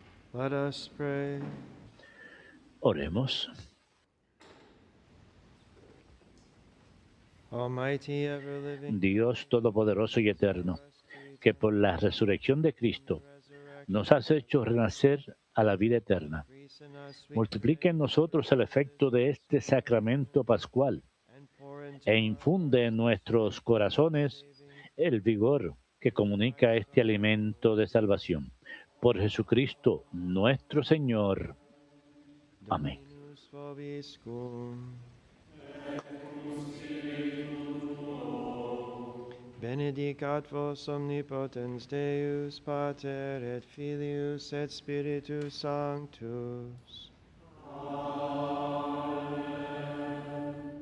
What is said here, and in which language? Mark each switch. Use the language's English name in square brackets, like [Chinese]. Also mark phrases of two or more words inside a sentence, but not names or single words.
[English] Let us pray. [Spanish] Oremos. [English] Almighty, ever-living [Spanish] Dios Todopoderoso y Eterno, que por la resurrección de Cristo nos has hecho renacer a la vida eterna. Multiplica en nosotros el efecto de este sacramento pascual e infunde en nuestros corazones el vigor que comunica este alimento de salvación. Por Jesucristo nuestro Señor. Amén. [Latin] Benedicat vos omnipotens Deus, Pater et Filius et Spiritus Sanctus. Amen.